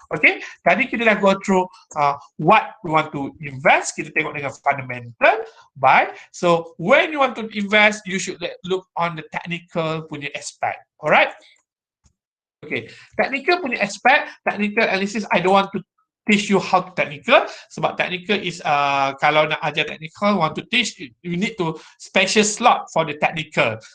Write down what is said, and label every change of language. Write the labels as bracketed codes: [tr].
[en] Okay, [ms] tadi kita dah [en] go through what we want to invest. [ms] Kita tengok dengan fundamental buy. [en] So when you want to invest, you should look on the technical punya aspect. Alright. Okay, technical punya aspect, technical analysis. I don't want to teach you how to technical, [ms] sebab [en] technical is [ms] kalau nak ajar [en] technical, want to teach, you need to special slot for the technical.